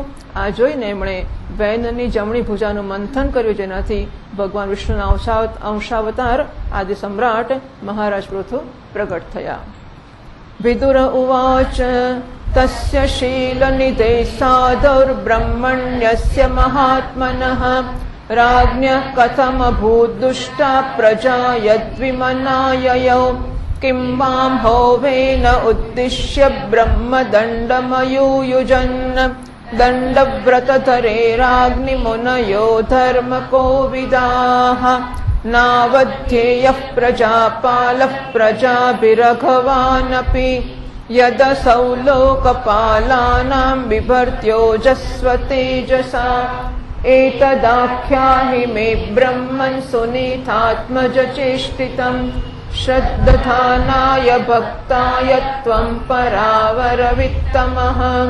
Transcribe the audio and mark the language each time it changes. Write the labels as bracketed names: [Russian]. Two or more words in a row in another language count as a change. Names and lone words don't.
[Gujarati] આ જોઈને એમણે વેનની જમણી ભુજાનું મંથન કર્યું, જેનાથી ભગવાન વિષ્ણુના અંશાવતાર આદિ સમ્રાટ મહારાજ પૃથુ પ્રગટ થયા. [Sanskrit] विदुर उवाच तस्य शीलनिधे साधुर्ब्रह्मण्यस्य महात्मनः राज्ञः कथमभूत् दुष्टा प्रजा यद्विमनाययौ किं वां होवेन उद्दिश्य ब्रह्मदण्डमयूयुजन् दण्डव्रतधरेराग्निमुनयो धर्मकोविदाः नावध्येयः प्रजापालः प्रजाभिरघवानपि यदसौ लोकपालानां बिभर्त्योजस्वतेजसा एतदाख्याहि मे ब्रह्मन् सुनीतात्मज चेष्टितम् श्रद्धानाय भक्ताय त्वं परावरवित्तमः।